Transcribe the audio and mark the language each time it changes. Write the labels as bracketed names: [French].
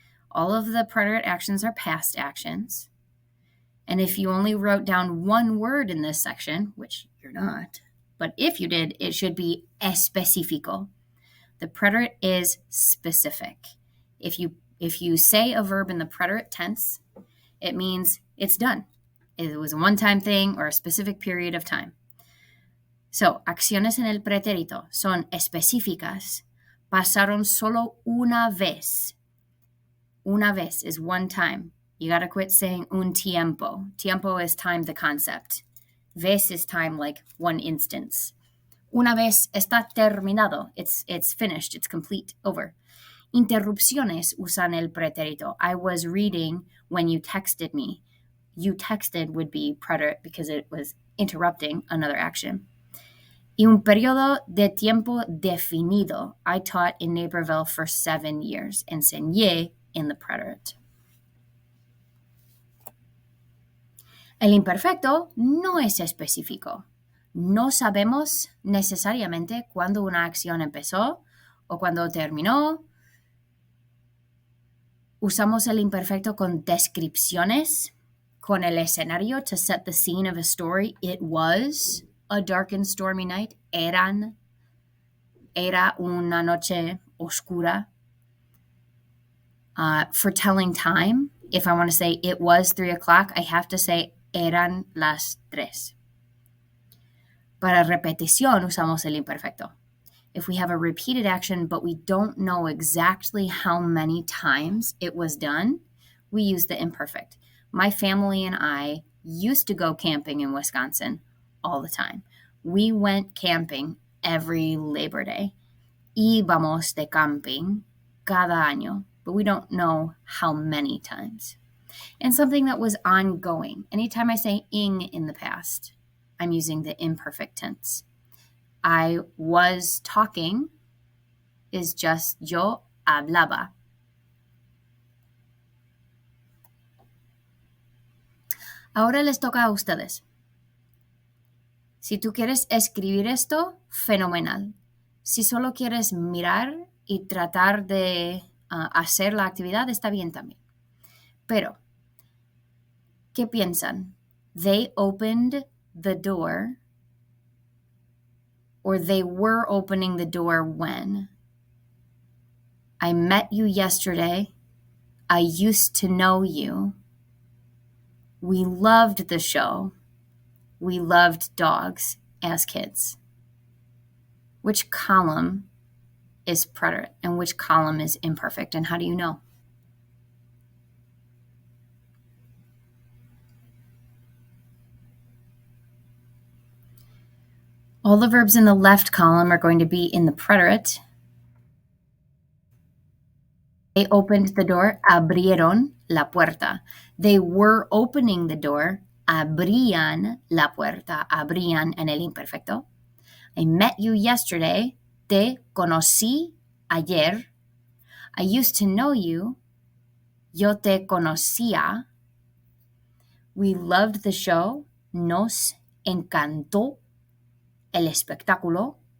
[English] All of the preterite actions are past actions. And if you only wrote down one word in this section, which you're not, but if you did, it should be específico. The preterite is specific. If you say a verb in the preterite tense, it means it's done. It was a one-time thing or a specific period of time. [Spanish] So, acciones en el pretérito son específicas. Pasaron solo una vez. Una vez [English] is one time. You got to quit saying [Spanish] un tiempo. [English] Tiempo is time, the concept. Vez is time, like one instance. [Spanish] Una vez está terminado. [English] It's finished. It's complete. Over. [Spanish] Interrupciones usan el pretérito. [English] I was reading when you texted me. You texted would be preterite because it was interrupting another action. [Spanish] Y un periodo de tiempo definido. [English] I taught in Naperville for 7 years. Enseñé in the preterite. [Spanish] El imperfecto no es específico. No sabemos necesariamente cuándo una acción empezó o cuándo terminó. Usamos el imperfecto con descripciones, con el escenario [English] to set the scene of a story. It was a dark and stormy night. [Spanish] Era una noche oscura. [English] For telling time, if I want to say it was 3 o'clock, I have to say [Spanish] eran las 3. Para repetición usamos el imperfecto. [English] If we have a repeated action, but we don't know exactly how many times it was done, we use the imperfect. My family and I used to go camping in Wisconsin all the time. We went camping every Labor Day. [Spanish] Íbamos de camping cada año, [English] but we don't know how many times. And something that was ongoing. Anytime I say ing in the past, I'm using the imperfect tense. I was talking is just [Spanish] yo hablaba. Ahora les toca a ustedes. Si tú quieres escribir esto, fenomenal. Si solo quieres mirar y tratar de hacer la actividad, está bien también. Pero, ¿qué piensan? [English] They opened the door, or they were opening the door when? I met you yesterday. I used to know you. We loved the show. We loved dogs as kids. Which column is preterite and which column is imperfect, and how do you know? All the verbs in the left column are going to be in the preterite. They opened the door. [Spanish] Abrieron la puerta. [English] They were opening the door. [Spanish] Abrían la puerta. Abrían en el imperfecto. [English] I met you yesterday. [Spanish] Te conocí ayer. [English] I used to know you. [Spanish] Yo te conocía. [English] We loved the show. [Spanish] Nos encantó el espectáculo.